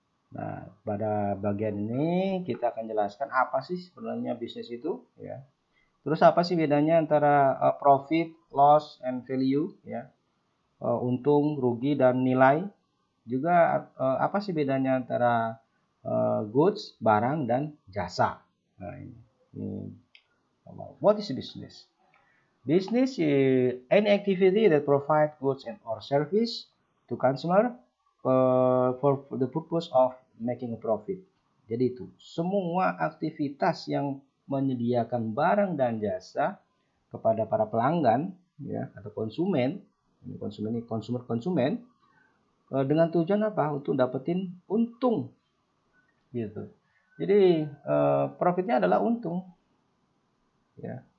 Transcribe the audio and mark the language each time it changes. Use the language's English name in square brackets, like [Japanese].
[Indonesian] Nah, pada bagian ini kita akan jelaskan apa sih sebenarnya bisnis itu, ya. Terus apa sih bedanya antara [English] profit, loss, and value, [Indonesian] ya, untung, rugi, dan nilai. Juga apa sih bedanya antara goods, barang, dan jasa. Nah, ini [English] what is business? Business is any activity that provide goods and or service to consumer for the purpose of making a profit. [Indonesian] Jadi itu semua aktivitas yang menyediakan barang dan jasa kepada para pelanggan ya atau konsumen, konsumen dengan tujuan apa? Untuk dapetin untung gitu. Jadi profitnya adalah untung ya.